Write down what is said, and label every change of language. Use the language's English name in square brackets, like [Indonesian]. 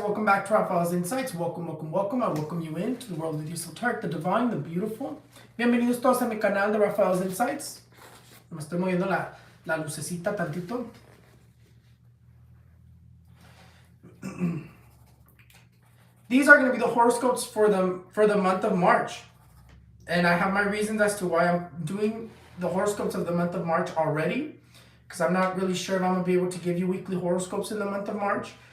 [English] Welcome back to Raphaelsinsights. Welcome. I welcome you into the world of the esoteric, the divine, the beautiful. [Spanish] Bienvenidos todos a mi canal de Raphaelsinsights. Me estoy moviendo la lucecita tantito. [English] These are going to be the horoscopes for the month of March. And I have my reasons as to why I'm doing the horoscopes of the month of March already. Because I'm not really sure if I'm going to be able to give you weekly horoscopes in the month of March.